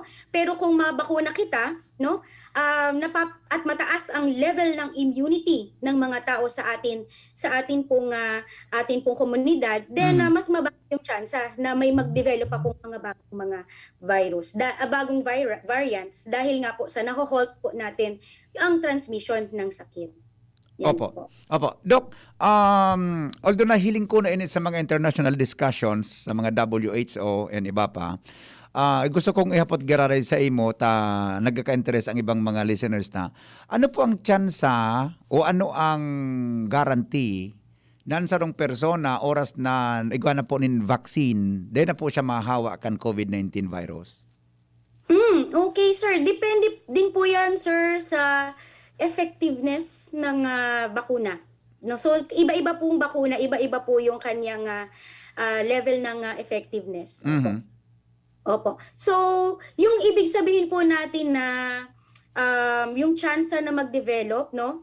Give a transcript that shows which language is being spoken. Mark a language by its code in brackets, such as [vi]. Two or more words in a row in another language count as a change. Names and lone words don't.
[tl] Pero kung mabakuna kita, no, at mataas ang level ng immunity ng mga tao sa atin pong komunidad, then mas mababa yung tsansa na may mag-develop pa pong mga bagong mga virus, bagong variants dahil nga po sa naho-halt po natin ang transmission ng sakit. Yan Opo. po. [bik] Opo. Doc, although nahiling ko na sa mga [en] international discussions [bik] sa mga WHO and iba pa, gusto kong ihapot gararay sa imo ta nagkaka-interest ang ibang mga listeners na ano po ang tsansa o ano ang guarantee nan sarong persona oras na igwa na po nin vaccine, di na po siya mahawa kan COVID-19 virus? [tl] Okay, sir. Depende din po yan, sir, sa effectiveness ng bakuna. No, so iba-iba pong bakuna, iba-iba po yung kanyang level ng effectiveness. Opo. So, yung ibig sabihin po natin na yung chance na mag-develop, no?